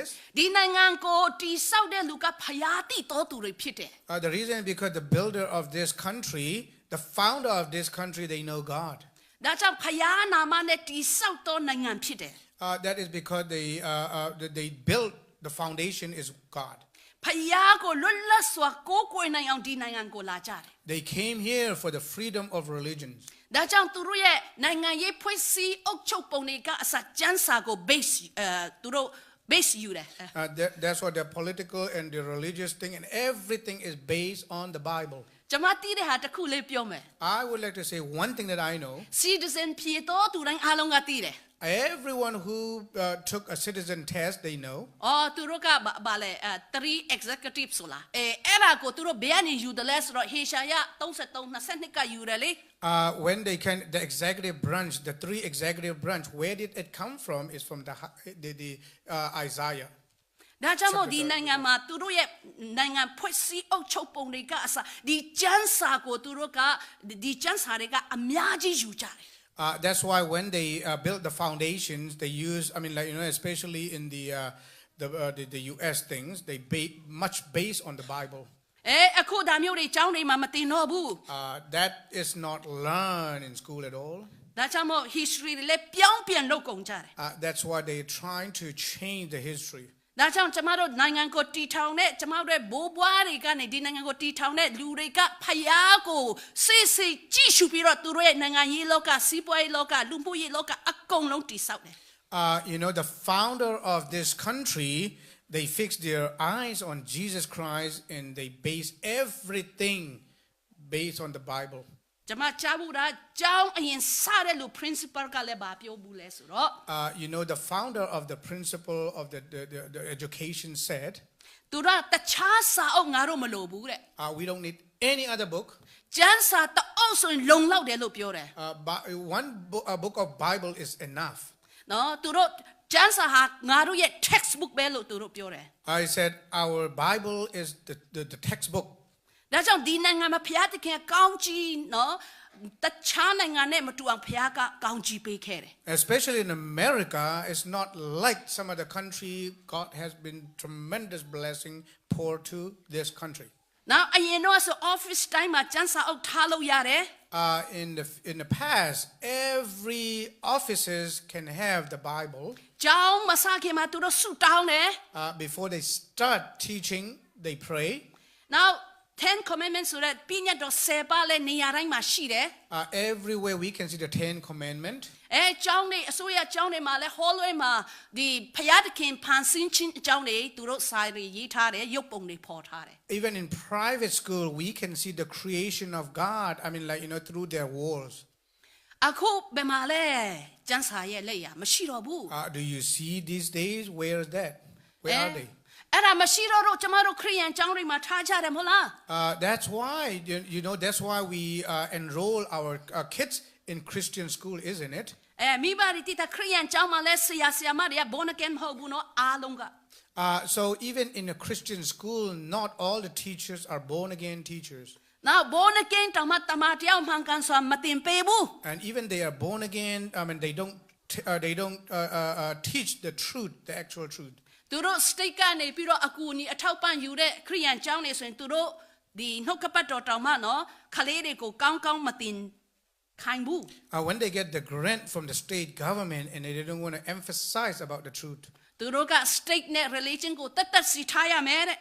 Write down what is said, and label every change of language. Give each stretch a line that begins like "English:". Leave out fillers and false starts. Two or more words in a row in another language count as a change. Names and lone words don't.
Burmese: ဒီနိုင်ငံကိုတိဆောက်တဲ့လူကဖယားတိတော်သူတွေဖြစ်တယ်
English: The reason is because the builder of this country, the founder of this country, they know God.
Burmese: ဒါကြောင့်ဖယားနာမနဲ့တိဆောက်သောနိုင်ငံဖြစ်တယ်
English: That is because they built, the foundation is God.
Burmese: ဖယားကိုလွတ်လပ်စွာကိုးကွယ်နိုင်အောင်ဒီနိုင်ငံကိုလာကြတယ်
English: They came here for the freedom of religions.
Burmese: ဒါကြောင့်သူတို့ရဲ့နိုင်ငံရေးဖွဲ့စည်းအုပ်ချုပ်ပုံတွေကအစကျမ်းစာကို သူတို့ base ယူတယ်
English: That's what the political and the religious thing and everything is based on the Bible.
Burmese: ကျမတီးတဲ့ဟာတစ်ခုလေးပြောမယ်
English: I would like to say one thing that I know.
Burmese: citizen ဖြစ်တော့သူတိုင်းအားလုံးကတီးတယ်
English: Everyone who took a citizen test, they know.
Burmese: အော်သူတို့ကဘာလဲ3 executive ဆိုလားအဲ့ဒါကိုသူတို့ဘယ်ကနေယူတယ်လဲဆိုတော့ဟေရှာယ33 22ကယူတယ်လေ
English: When they can, the executive branch, the 3 executive branch, where did it come from? Is from the Isaiah.
Burmese: ဒါကြောင့်မို့ဒီနိုင်ငံမှာသူတို့ရဲ့နိုင်ငံဖွဲ့စည်းအုပ်ချုပ်ပုံတွေကအစဒီကျန်းစာကိုသူတို့ကဒီကျန်းစာတွေကအများကြီးယူကြတယ်
English: That's why when they built the foundations, they use, I mean, like, especially in the U.S. things, they much based on the Bible.
Burmese: အခုဒါမျိုးတွေကျောင်းတွေမှာမသင်တော့ဘူး
English: That is not learned in school at all.
Burmese: ဒါကြောင့်မို့ history တွေလည်းပြောင်းပြန်လုပ်ကုန်ကြတယ်
English: That's why they're trying to change the history.
Burmese: ဒါကြောင့်ကျမတို့နိုင်ငံကိုတည်ထောင်တဲ့ကျမတို့ဘိုးဘွားတွေကနေဒီနိုင်ငံကိုတည်ထောင်တဲ့လူတွေကဖယားကိုစိတ်ကြည့်ရှုပြီးတော့သူတို့ရဲ့နိုင်ငံရေးလောကစီးပွားရေးလောကလူမှုရေးလောကအကုန်လုံးတည်ဆောက်တယ်
English: The founder of this country, they fixed their eyes on Jesus Christ and they base everything based on the Bible.
Burmese: ကျမကြားဘူးတာကျောင်းအရင်စတဲ့လူ principal ကလည်းဘာပြောဘူးလဲဆိုတော့
English: The founder of the principle of the education said,
Burmese: သူတို့တခြားစာအုပ်ငါတို့မလိုဘူးတဲ့
English: we don't need any other book.
Burmese: ကျမ်းစာတအုပ်ဆိုရင်လုံလောက်တယ်လို့ပြောတယ်
English: One book of Bible is enough.
Burmese: နော်သူတို့ကျမ်းစာဟာငါတို့ရဲ့ textbook ပဲလို့သူတို့ပြောတယ်
English: I said our Bible is the textbook.
Burmese: ဒါကြောင့်ဒီနိုင်ငံမှာဘုရားသခင်ကောင်းကြီးနော်တခြားနိုင်ငံနဲ့မတူအောင်ဘုရားကကောင်းကြီးပေးခဲ့တယ်
English: Especially in America, it's not like some other country. God has been tremendous blessing pour to this country.
Burmese: Now အရင်တော့ဆို
English: office time
Burmese: မှာကျမ်းစာအုပ်ထားလို့ရတယ်
English: In the past, every offices can have the Bible.
Burmese: ကျောင်းမစခင်မှာသူတို့ဆုတောင်းတယ်
English: Before they start teaching, they pray.
Burmese: Now 10 commandments ဆိုတဲ့ပြည့်ညတ်တော်10ပါးလဲနေရာတိုင်းမှာရှိတယ်
English: Everywhere we can see the 10 commandments.
Burmese: ကျောင်းတွေအစိုးရကျောင်းတွေမှာလဲ hallway မှာဒီဘုရားသခင်ဖန်ဆင်းခြင်းအကြောင်းတွေသူတို့စာတွေရေးထားတယ်ရုပ်ပုံတွေဖော်ထားတယ်
English: Even in private school, we can see the creation of God. I mean, like, through their walls.
Burmese: အခုဘယ်မှာလဲကျမ်းစာရဲ့လက်ရမရှိတော့ဘူး
English: Do you see these days? Where is that? Where are they?
Burmese: အဲ့ဒါမရှိတော့ကျမတို့ခရိယန်ကျောင်းတွေမှာထားကြတယ်မဟုတ်လား
English: That's why, that's why we enroll our kids in Christian school, isn't it?
Burmese: မိဘတွေတိတာခရိယန်ကျောင်းမှာလဲဆရာဆရာမတွေက
English: born again
Burmese: မဟုတ်ဘူးနော်အားလုံးက
English: So even in a Christian school, not all the teachers are born again teachers.
Burmese: Now
English: born again
Burmese: တောင်မှတမန်တရားမှန်ကန်စွာမသင်ပေးဘူး
English: And even they are born again, I mean they don't teach the truth, the actual truth.
Burmese: သူတို့ state ကနေပြီးတော့အကူအညီအထောက်ပံ့ယူတဲ့ခရိယန်ကျောင်းတွေဆိုရင်သူတို့ဒီနှုတ်ကပတ်တော်တောင်မှနော်ခလေးတွေကိုကောင်းကောင်းမသင်ခိုင်းဘူး
English: When they get the grant from the state government and they don't want to emphasize about the truth.
Burmese: သူတို့က state နဲ့ religion ကိုတတ်စီထားရမယ်တဲ့